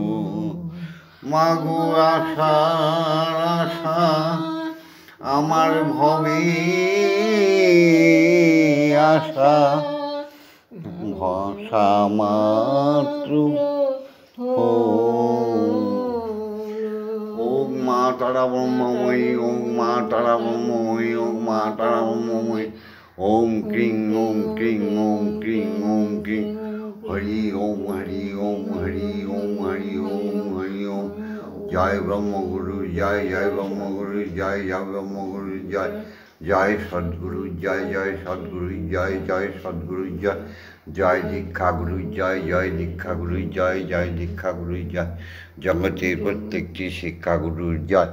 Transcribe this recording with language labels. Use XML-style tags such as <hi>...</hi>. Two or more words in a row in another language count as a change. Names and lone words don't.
<bn>মাগো আশার আশা আমার ভবে আশা, ভাষা মাত্র ওম মা তারা ব্রহ্মময়ী, ওম মা তারা ব্রহ্মময়ী, ওম মা তারা ব্রহ্মময়ী।</bn> <sa>ওম ক্রিং ওম ক্রিং ওম ক্রিং ওম ক্রিং, হরি ওম হরি ওম হরি ওম হরি ওম হরি ওম।</sa> <bn>জয় ব্রহ্মগুরু জয়, জয় ব্রহ্মগুরু জয়, জয় ব্রহ্মগুরু জয়, জয় সদ্গুরু জয়, জয় সদ্গুরু জয়, জয় সদ্গুরু জয়, জয় দীক্ষাগুরু জয়, জয় দীক্ষাগুরু জয়, জয় দীক্ষাগুরু জয়, জগতের প্রত্যেকটি শিক্ষাগুরুর জয়।</bn>